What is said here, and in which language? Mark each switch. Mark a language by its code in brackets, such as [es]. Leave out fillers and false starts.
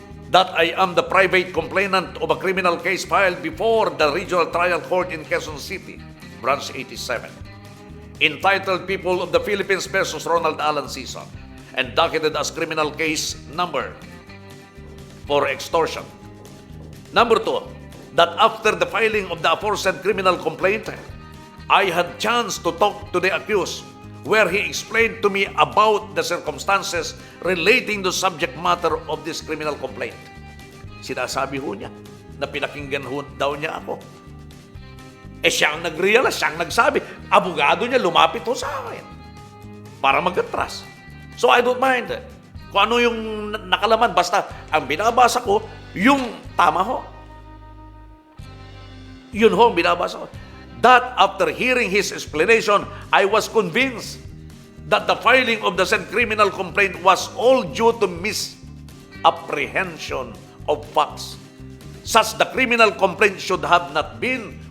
[en] that I am the private complainant of a criminal case filed before the Regional Trial Court in Quezon City, Branch 87, entitled People of the Philippines versus Ronald Alan Sison, and docketed as criminal case number for extortion. Number 2, that after the filing of the aforesaid criminal complaint, I had chance to talk to the accused, where he explained to me about the circumstances relating to subject matter of this criminal complaint. [tl] Sinasabi ho niya na pinakinggan ho daw niya ako. Siya ang nag-realize, siya ang nagsabi. Abogado niya lumapit ho sa akin para mag-atras. [en] So I don't mind [tl] kung ano yung nakalaman. Basta ang binabasa ko, yung tama ho. Yun ho ang binabasa ko. [en] That after hearing his explanation, I was convinced that the filing of the said criminal complaint was all due to misapprehension of facts. Such the criminal complaint should have not been